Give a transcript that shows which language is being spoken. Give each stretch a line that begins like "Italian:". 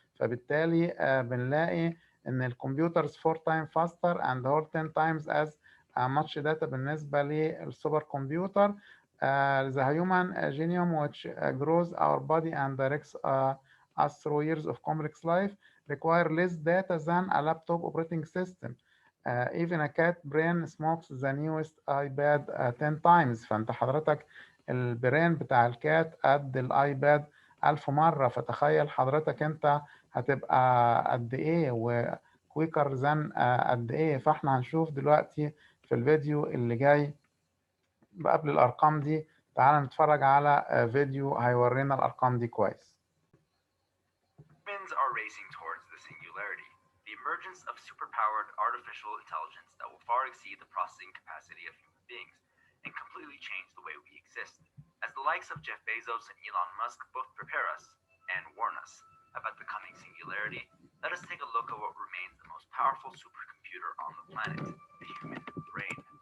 Arabic: فبالتالي بنلاقي ان الكمبيوترز
English: 4 times faster and hold 10 times as much data
Arabic: بالنسبة للسوبر كمبيوتر.
English: The human genome which grows our body and directs us through years of complex life require less data than a laptop operating system. Even a cat brain smokes the newest iPad 10 times.
Arabic: فانت حضرتك البرين بتاع الكات قد الايباد 1000 مرة، فتخيل حضرتك انت هتبقى قد ايه وكويكر ذان قد ايه. فاحنا هنشوف دلوقتي في الفيديو اللي جاي قبل الارقام دي، تعال نتفرج على فيديو هيورينا الارقام دي كويس.
English: Humans are racing towards the singularity, the emergence of superpowered artificial intelligence that will far exceed the processing capacity of human beings and completely change the way we exist. As the likes of Jeff Bezos and Elon Musk both prepare us and warn us about the coming singularity, let us take a look at what remains the most powerful supercomputer on the planet, the human brain.